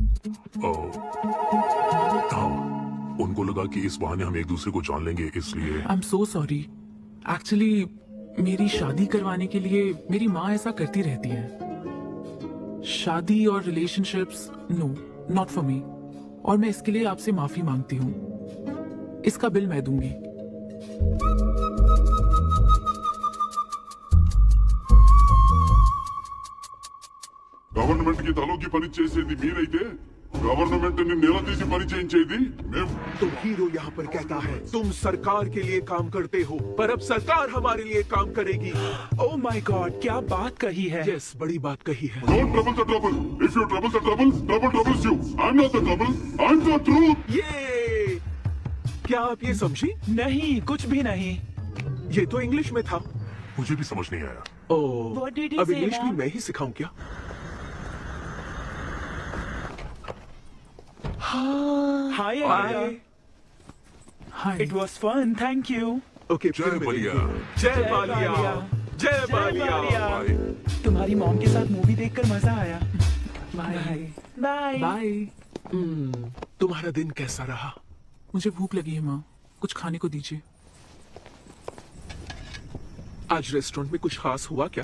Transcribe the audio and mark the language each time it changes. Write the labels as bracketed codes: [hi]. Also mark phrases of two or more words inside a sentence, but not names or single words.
[hi] हाँ, उनको लगा कि इस बहाने हम एक दूसरे को जान लेंगे, इसलिए। [en] I am so sorry. [hi] एक्चुअली मेरी शादी करवाने के लिए मेरी माँ ऐसा करती रहती है। शादी और [en] relationships, no, not for me. [hi] और मैं इसके लिए आपसे माफी मांगती हूँ। इसका बिल मैं दूंगी। [te] గవర్నమెంట్ కి తలోకి పని చేసేది మీరైతే गवर्नमेंट ने नेला తీసి పని చేయించేది మేము। [hi] तो हीरो यहाँ पर कहता है तुम सरकार के लिए काम करते हो, पर अब सरकार हमारे लिए काम करेगी। [en] Oh my God, [hi] क्या बात कही है? यस, बड़ी बात कही है। [en] Don't trouble the trouble. If you trouble the trouble, trouble troubles you. I'm not the trouble. I'm the truth. [hi] ये क्या आप ये समझी? नहीं, कुछ भी नहीं। ये तो इंग्लिश में था। मुझे भी समझ नहीं आया। ओह, [en] What did he [hi] अब [en] say, [hi] इंग्लिश भी Mom? मैं ही सिखाऊं क्या? [en] Hi, Hi. हाय। It was fun, thank you. [hi] ओके, जय फिर बलिया। मिलेंगे। जय बालिया, जय बालिया। बाय। तुम्हारी मॉम के साथ मूवी देखकर मजा आया। बाय। बाय। बाय। तुम्हारा दिन कैसा रहा? मुझे भूख लगी है माँ, कुछ खाने को दीजिए। आज रेस्टोरेंट में कुछ खास हुआ क्या?